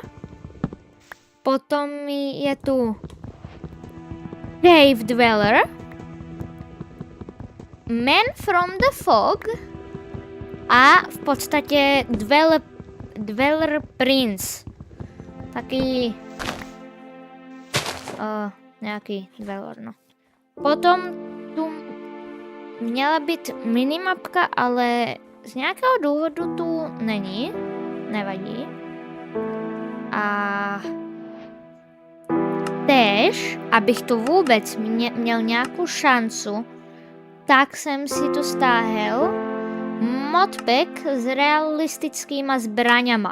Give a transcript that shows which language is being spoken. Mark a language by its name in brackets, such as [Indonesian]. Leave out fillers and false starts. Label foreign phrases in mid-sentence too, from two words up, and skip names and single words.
[Slovak] Potom je tu Cave Dweller, Man from the Fog a v podstate Dweller Prince. Taký nejaký Dweller, no. [Czech] Potom tu měla být minimapka, ale z nějakého důvodu tu není. Nevadí. A též, abych tu vůbec měl nějakou šancu, tak jsem si tu stáhel modpack s realistickýma zbraňama.